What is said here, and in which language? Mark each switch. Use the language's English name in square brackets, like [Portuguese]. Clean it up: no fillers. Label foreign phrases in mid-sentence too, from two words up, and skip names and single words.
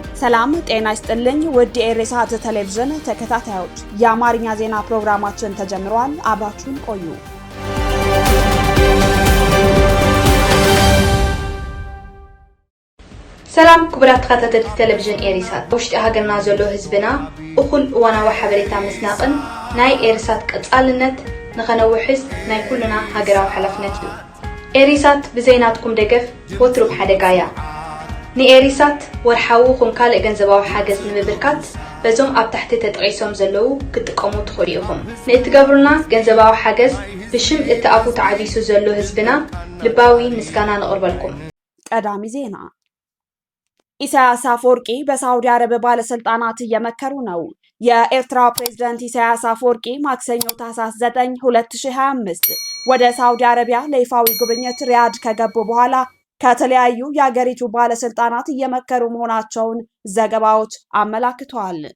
[Amharic] ሰላም ጤና ይስጥልኝ ውድ የኢሬሳት ቴሌቪዥን ተከታታዮች የአማርኛ ዜና ፕሮግራማችን ተጀምሯል። አብራችሁን ቆዩ። [Tigrinya] ሰላም ክቡራት ተከታተልቲ ቴሌቪዥን ኢሬሳት ውሽጢ ሃገርና ዘሎ ህዝብና እኩል እዋናዊ ሓበሬታ ምስናቅን ናይ ኢሬሳት ቀጻልነት ንኸነውሕዝ ናይ ኩልና ሃገራዊ ሓላፍነት እዩ። ኢሬሳት ብዘይናትኩም ደገፍ ወትሩ ሓደጋያ ንኢሬሳት ወርሓዊ ኹም ካልእ ገንዘባዊ ሓገዝ ንምብርካት በዞም ኣብ ታሕቲ ተጠቂሶም ዘለዉ ክትጥቀሙ ትኽእሉ ኢኹም። ንእትገብሩና ገንዘባዊ ሓገዝ ብሽም እቲ ኣፉ ተዓቢሱ ዘሎ ህዝብና ልባዊ ምስጋና ነቕርበልኩም። [Amharic] ቀዳሚ ዜና ኢሳያስ አፈወርቂ በሳውዲ አረብ ባለስልጣናት እየመከሩ ነው። የኤርትራ ፕሬዝዳንት ኢሳያስ አፈወርቂ ማክሰኞ ታህሳስ 9 2025 ወደ ሳውዲ አረቢያ ለይፋዊ ጉብኝት ሪያድ ከገቡ በኋላ ከተለያዩ የአገሪቱ ባለስልጣናት እየመከሩ መሆናቸውን ዘገባዎች አመላክተዋል።